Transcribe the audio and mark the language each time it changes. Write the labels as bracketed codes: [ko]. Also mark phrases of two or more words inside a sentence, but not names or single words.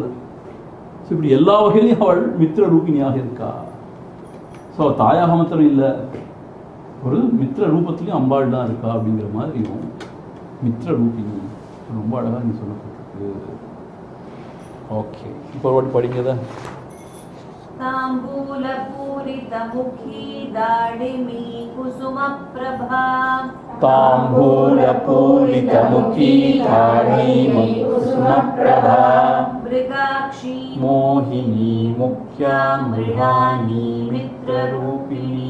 [ta] ஸோ இப்படி எல்லா வகையிலையும் அவள் மித்ர ரூபினியாக இருக்கா. ஸோ தாயாக மாத்திரம் இல்லை, ஒரு மித்ர ரூபத்துலேயும் அம்பாள் தான் இருக்கா அப்படிங்கிற மாதிரியும் மித்ர ரூபினி ரொம்ப அழகாக நீ சொல்லப்பட்டிருக்கு. ஓகே, இப்போ ஒரு வாட்டி படிங்கதா. [sa] ताम्बूलपूरितमुखी दाडिमी कुसुमप्रभा ताम्बूलपूरितमुखी धारिणी कुसुमप्रभा मृगाक्षी मोहिनी मुख्या मृडानी मित्ररूपिणी